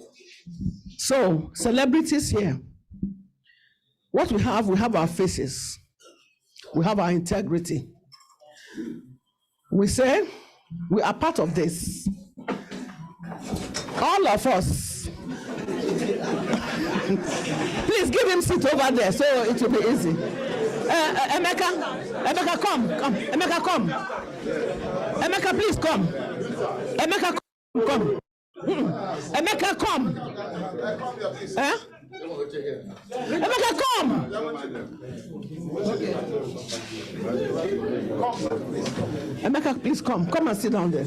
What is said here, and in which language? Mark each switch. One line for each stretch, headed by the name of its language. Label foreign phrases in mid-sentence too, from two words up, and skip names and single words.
English: So, celebrities here, what we have our faces, we have our integrity. We say we are part of this. All of us. Please give him seat over there so it will be easy. Emeka, come. Emeka, come. Emeka, please come. Emeka, come. Emeka, come. Emeka, come. Emeka, please come. Come and sit down there.